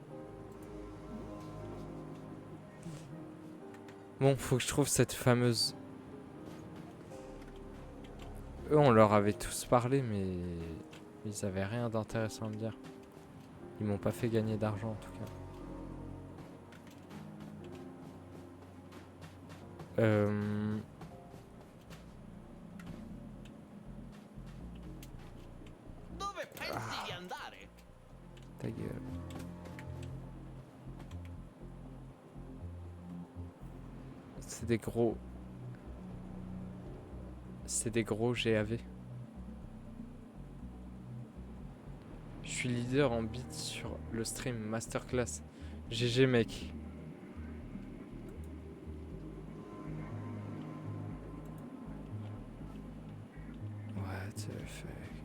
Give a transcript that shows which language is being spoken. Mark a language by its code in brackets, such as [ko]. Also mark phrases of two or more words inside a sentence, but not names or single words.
[fr] Bon, faut que je trouve cette fameuse... Eux, on leur avait tous parlé, mais... Ils avaient rien d'intéressant à me dire. Ils m'ont pas fait gagner d'argent, en tout cas. [it] Dove pensi di andare? [fr] Ta gueule. C'est des gros... C'est des gros GAV. Je suis leader en beat sur le stream Masterclass. GG mec. [en] What the fuck.